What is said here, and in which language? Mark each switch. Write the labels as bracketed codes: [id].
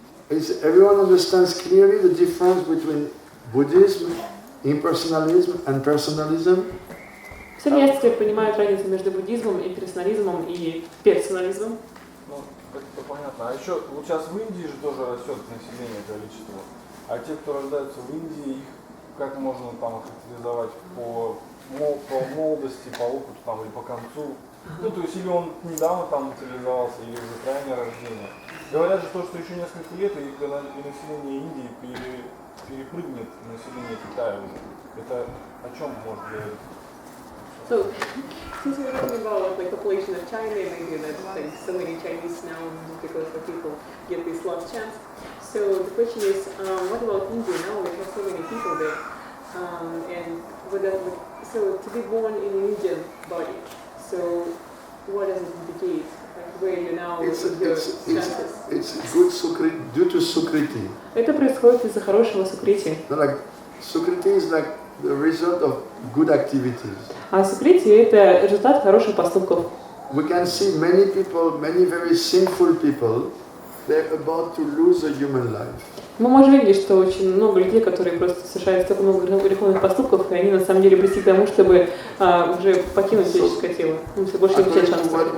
[en] Is everyone understands clearly the difference between Buddhism, impersonalism and personalism? [ru] Все ли теперь понимают разницу между буддизмом, имперсонализмом и персонализмом? Ну, это понятно. А еще вот сейчас в Индии же тоже растет население, количество. А те, кто рождаются в Индии, их как можно там характеризовать по молодости, по опыту там, или по концу? Ну, то есть, или он недавно там материализовался, или уже крайнее рождение. Говорят же то, что еще несколько лет, и население Индии перепрыгнет население Китая уже. Это о чем может говорить? [en] So, since we're talking about like population of China, maybe that like so many Chinese now because the people get this last chance. So the question is, what about India now? We have so many people there, and so to be born in an Indian body. So what does it indicate? Like where you now with your chances? It's good sukriti, due to sukriti. [ru] Это происходит из-за хорошего сукрити. [en] Like sukriti is like the result of good activities. [ru] А сокрытие – это результат хороших поступков. [en] We can see many people, many very sinful people, they're about to lose a human life. [ru] Мы можем видеть, что очень много людей, которые просто совершают столько много греховных поступков, и они на самом деле близки к тому, чтобы уже покинуть физическое тело. Все больше не получают шанс.